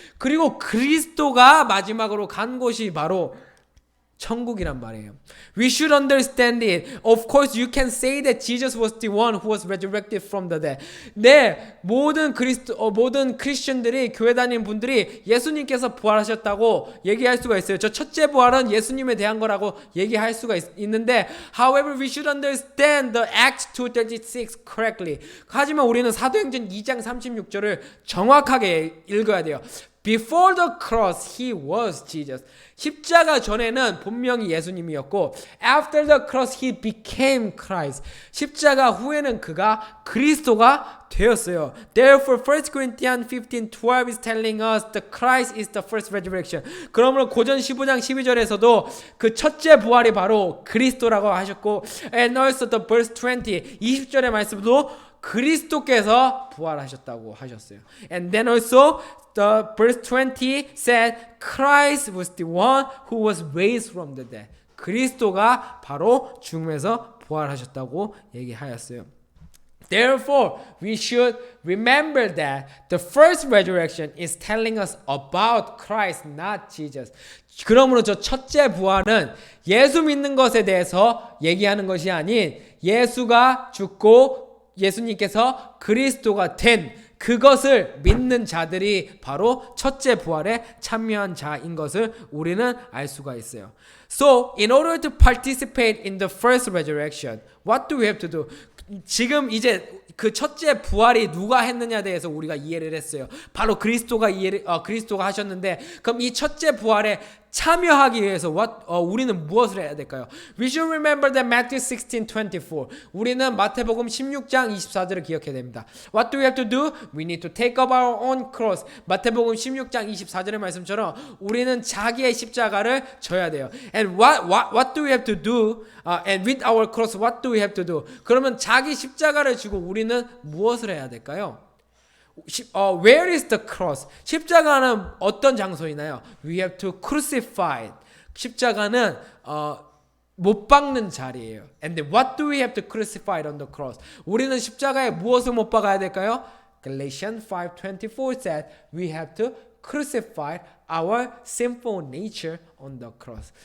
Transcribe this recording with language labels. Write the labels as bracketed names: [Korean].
[Korean] 그리고 그리스도가 마지막으로 간 곳이 바로 천국이란 말이에요. [English] We should understand it. Of course, you can say that Jesus was the one who was resurrected from the dead. [Korean] 네, 모든 크리스천들이 교회 다니는 분들이 예수님께서 부활하셨다고 얘기할 수가 있어요. 저 첫째 부활은 예수님에 대한 거라고 얘기할 수가 있는데, [English] however, we should understand the Acts 2:36 correctly. [Korean] 하지만 우리는 사도행전 2장 36절을 정확하게 읽어야 돼요. [English] Before the cross, he was Jesus. [Korean] 십자가 전에는 분명히 예수님이었고, [English] after the cross, he became Christ. [Korean] 십자가 후에는 그가 그리스도가 되었어요. [English] Therefore, 1 Corinthians 15:12 is telling us that Christ is the first resurrection. [Korean] 그러므로 고전 15장 12절에서도 그 첫째 부활이 바로 그리스도라고 하셨고, [English] and also the verse 20, [Korean] 20절의 말씀도 그리스도께서 부활하셨다고 하셨어요. [English] And then also the verse 20 said Christ was the one who was raised from the dead. [Korean] 그리스도가 바로 죽음에서 부활하셨다고 얘기하였어요. [English] Therefore, we should remember that the first resurrection is telling us about Christ, not Jesus. [Korean] 그러므로 저 첫째 부활은 예수 믿는 것에 대해서 얘기하는 것이 아닌 예수가 죽고 예수님께서 그리스도가 된 그것을 믿는 자들이 바로 첫째 부활에 참여한 자인 것을 우리는 알 수가 있어요. [English] So, in order to participate in the first resurrection, what do we have to do? [Korean] 지금 이제 그 첫째 부활이 누가 했느냐에 대해서 우리가 이해를 했어요. 바로 그리스도가 하셨는데, 그럼 이 첫째 부활에 참여하기 위해서 우리는 무엇을 해야 될까요? [English] We should remember that Matthew 16:24. [Korean] 우리는 마태복음 16장 24절을 기억해야 됩니다. [English] What do we have to do? We need to take up our own cross. [Korean] 마태복음 16장 24절의 말씀처럼 우리는 자기의 십자가를 져야 돼요. [English] And what do we have to do? And with our cross, what do we have to do? [Korean] 그러면 자기 십자가를 지고 우리는 무엇을 해야 될까요? [English] Where is the cross? [Korean] 십자가는 어떤 장소이나요? [English] We have to crucify. [Korean] 십자가는 못 박는 자리예요. [English] And then what do we have to crucify on the cross? [Korean] 우리는 십자가에 무엇을 못 박아야 될까요? [English] Galatians 5:24 said we have to crucify our sinful nature on the cross.